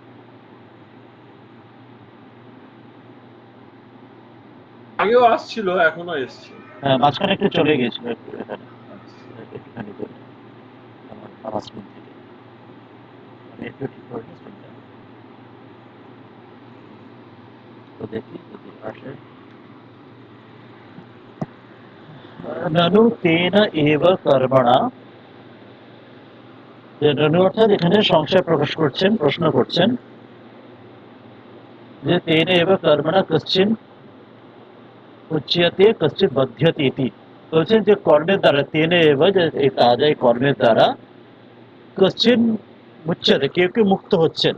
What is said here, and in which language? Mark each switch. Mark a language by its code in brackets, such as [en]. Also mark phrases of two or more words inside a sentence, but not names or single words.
[bn] আগেও আসছিল, এখনো এসছে। হ্যাঁ, মাঝখানে একটু চলে গিয়েছিল একটু এখানে, একটুখানি করে আমার স্ক্রিন থেকে আমি একটু ঠিক করে নিই স্ক্রিনটা, তো দেখি যদি আসে। [sa] ননু তেন এব কর্মণা, ননু [bn] অর্থাৎ এখানে সংশয় প্রকাশ করছেন, প্রশ্ন করছেন যে [sa] তেন এব কর্মণা কশ্চিন উচ্যতে কশ্চিৎ বধ্যতে ইতি। [bn] বলছেন যে কর্মের দ্বারা [sa] তেনে এব, [bn] যে এই কাজ এই কর্মের দ্বারা [sa] কশ্চিন মুচ্যতে, [bn] কেউ কেউ মুক্ত হচ্ছেন।